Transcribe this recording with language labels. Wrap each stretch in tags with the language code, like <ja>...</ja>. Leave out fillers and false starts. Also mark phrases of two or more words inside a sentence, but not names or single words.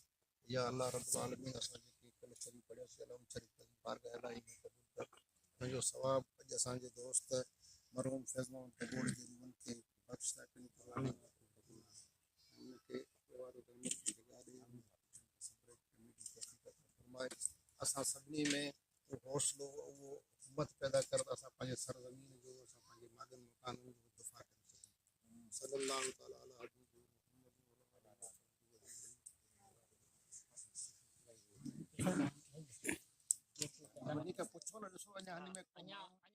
<ar>يا الله رب العالمين</ar> <sd>असां जेके कल शरीफ़ पढ़ियासीं अलम शरीफ़ बारगाह इलाही में क़बूल कर। मुंहिंजो सवाब अॼु असांजे दोस्त मरहूम फैज़ मोहम्मद गबोल जे मन खे बख़्श करी असां सभिनी में हौसलो उहो हिम्मत पैदा कर त असां पंहिंजे सरज़मीन जो, असां पंहिंजे मालिन मकाननि जो दिफ़ा करे सघूं।</sd> <ar>صلى الله تعالى على حبيبي محمد.</ar> <sd>वञी करे पुछो न, ॾिसो अञा हिन में</sd>